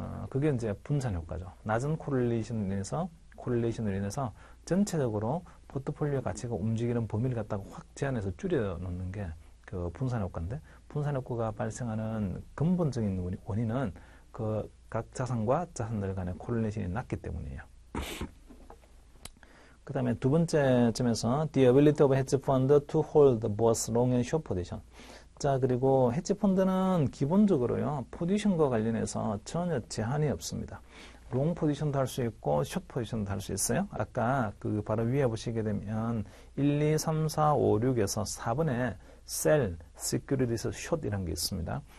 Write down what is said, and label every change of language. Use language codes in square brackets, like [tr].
[ko] 그게 이제 분산 효과죠. 낮은 코릴레이션으로 인해서 전체적으로 포트폴리오 가치가 움직이는 범위를 갖다가 확 제한해서 줄여 놓는 게 그 분산 효과인데 분산 효과가 발생하는 근본적인 원인은 그 각 자산과 자산들 간의 코릴레이션이 낮기 때문이에요. 그 다음에 두 번째 점에서 [en] the ability of hedge fund to hold both long and short position. [ko] 자, 그리고 헤지 펀드는 기본적으로요, 포지션과 관련해서 전혀 제한이 없습니다. 롱 포지션도 할 수 있고, 숏 포지션도 할 수 있어요. 아까 그 바로 위에 보시게 되면 1, 2, 3, 4, 5, 6에서 4번에 셀, 시큐리티스, 숏 이런 게 있습니다.